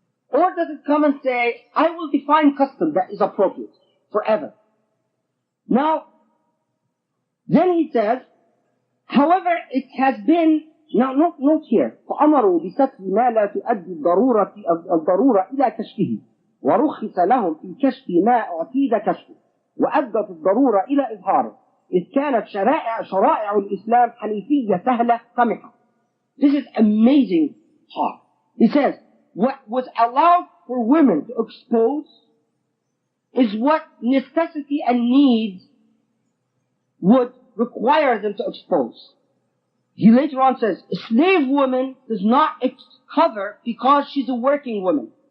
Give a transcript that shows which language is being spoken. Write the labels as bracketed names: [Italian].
[English] Or does it come and say, I will define custom that is appropriate forever? Now, then he says, however, it has been, now note here, [Arabic] فأمروا بستر ما لا تؤدي الضرورة إلى كشفه ورخص لهم في كشف ما أعتيد كشفه وأدت الضرورة إلى إظهاره إذ كانت شرائع الإسلام حنيفية سهلة سمحة. [English] This is amazing part. He says, what was allowed for women to expose is what necessity and needs would require them to expose. He later on says, a slave woman does not cover because she's a working woman.